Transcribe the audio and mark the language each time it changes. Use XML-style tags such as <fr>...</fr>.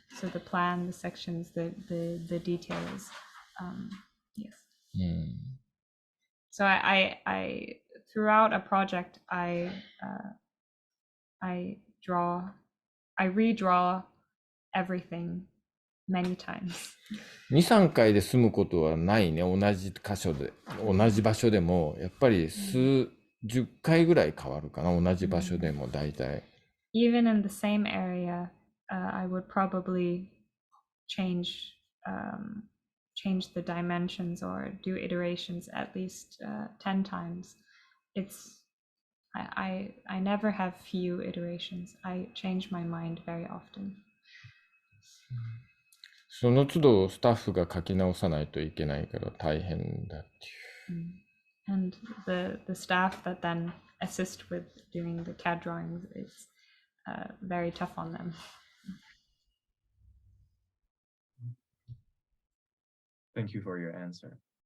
<en>So the plan, the sections, the details. Yes. So I throughout a project, I redraw everything many times.</en> <ja>2、3回で済むことはないね。同じ箇所で、同じ場所でも、やっぱり10回ぐらい変わるかな。同じ場所でも大体。</ja> <en>Even in the same area, I would probably change the dimensions or do iterations at least 10 times. I never have few iterations. I change my mind very often.</en> <ja>その都度スタッフが書き直さないといけないから大変だっていう。</ja> <en>And the staff that then assist with doing the CAD drawings is very tough on them. Thank you for your answer.</en>